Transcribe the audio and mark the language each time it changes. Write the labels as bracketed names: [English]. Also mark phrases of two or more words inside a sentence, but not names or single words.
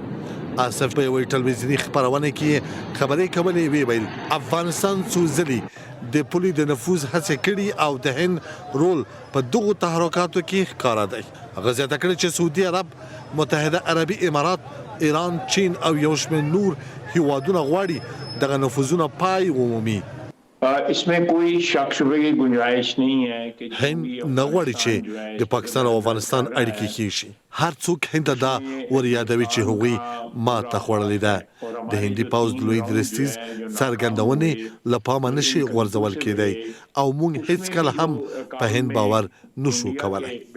[Pashto] آصف په یوې ټلویزیوني خبرونه کې خبرې کولې ویل افغانستان څو ځلې د پولي د نفوذ هڅې کړي او د هند رول په دغو تحرکاتو کې ښکاره دی. هغه زیاته کړې چې سعودي عرب، متحده عربي امارات، ایران، چین او یو شمېر نور هیوادونه غواړي دغه نفوذونه پای ومومي. [Hindi] इसमें कोई शक शुबे की गुंजाइश नहीं है कि [Pashto] هند نه غواړي چې د پاکستان او افغانستان اړیکې ښې شي. هر څوک هند ته دا ور یادوي چې هغوی ماته خوړلې ده. د هندي پوځ د لوی درستیز څرګندونې له پامه نشي غورځول کېدی او موږ هیڅکله هم په هند باور نشو کولی.